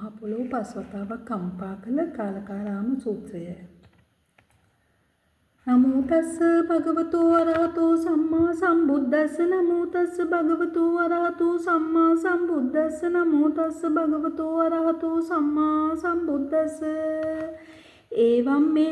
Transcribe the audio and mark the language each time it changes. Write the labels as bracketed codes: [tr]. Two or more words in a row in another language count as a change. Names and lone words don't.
[si] මහ පොළොව පස්වතාවක් කම්පා කළ කාලකාරාම සූත්‍රය. [pi] නමෝ තස්ස භගවතු වරහතෝ සම්මා සම්බුද්දස්ස නමෝ තස්ස භගවතු වරහතෝ සම්මා සම්බුද්දස්ස නමෝ තස්ස භගවතු වරහතෝ සම්මා සම්බුද්දස්ස එවං මේ